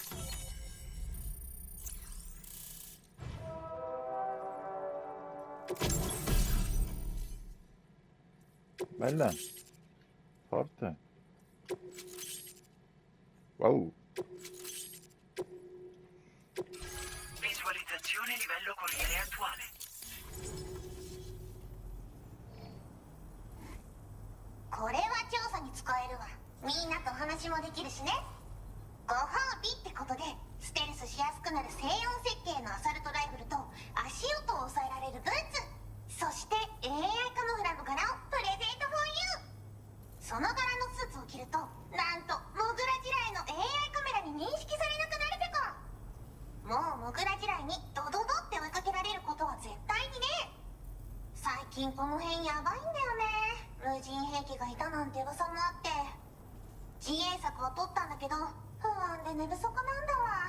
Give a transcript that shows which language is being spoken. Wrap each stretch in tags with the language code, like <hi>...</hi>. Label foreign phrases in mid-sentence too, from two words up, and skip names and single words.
<it>Bella. Forte. Wow. Visualizzazione livello corriere attuale.</it> <ja>これは調査に使えるわ。みんなと話もできるしね。ご褒美ってことでステルスしやすくなる静音設計のアサルトライフルと足音を抑えられるブーツ、そして AI カモフラの柄をプレゼント</ja> <en>for you。</en> <ja>その柄のスーツを着るとなんとモグラ地雷の AI カメラに認識されなくなるペコ。もうモグラ地雷にドドドって追いかけられることは絶対にね。最近この辺やばいんだよね。無人兵器がいたなんて噂もあって自衛策は取ったんだけど不安で寝不足なんだわ。</ja>